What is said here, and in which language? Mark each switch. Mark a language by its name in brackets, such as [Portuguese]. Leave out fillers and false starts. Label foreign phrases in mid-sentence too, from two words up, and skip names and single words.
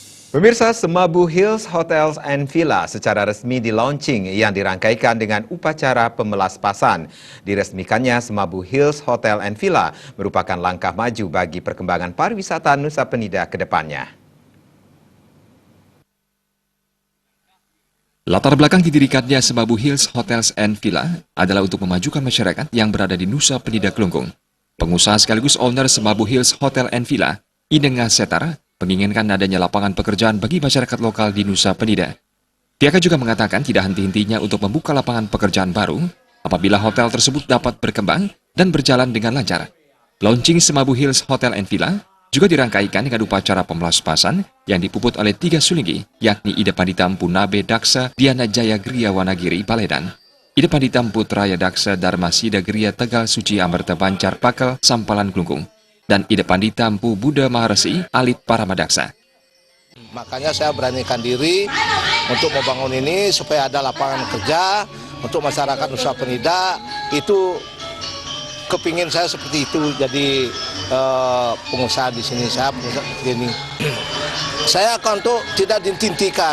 [Indonesian] Pemirsa, Semabu Hills Hotels and Villa secara resmi di-launching yang dirangkaikan dengan upacara pemelaspasan. Diresmikannya Semabu Hills Hotel and Villa merupakan langkah maju bagi perkembangan pariwisata Nusa Penida ke depannya. Latar belakang didirikannya Semabu Hills Hotels and Villa adalah untuk memajukan masyarakat yang berada di Nusa Penida Kelungkung. Pengusaha sekaligus owner Semabu Hills Hotel and Villa, Inenga Setar, menginginkan adanya lapangan pekerjaan bagi masyarakat lokal di Nusa Penida. Pihaknya juga mengatakan tidak henti-hentinya untuk membuka lapangan pekerjaan baru apabila hotel tersebut dapat berkembang dan berjalan dengan lancar. Launching Semabu Hills Hotel and Villa juga dirangkaikan dengan upacara pemelaspasan yang dipuput oleh 3 sulinggi, yakni Ida Panditam Punabe Daksa Diana Jaya Gria Wanagiri Baledan, Ida Panditam Putraya Daksa Dharma Sida Gria Tegal Suci Amerta Bancar Pakel Sampalan Kelungkung, dan Ida Panditam Pu Buddha Maharesi Alit Paramadaksa. Makanya saya beranikan diri untuk membangun ini supaya ada lapangan kerja untuk masyarakat Nusa Penida. Itu kepingin saya seperti itu, jadi pengusaha di sini, saya pengusaha ini. Saya akan untuk tidak ditintikan.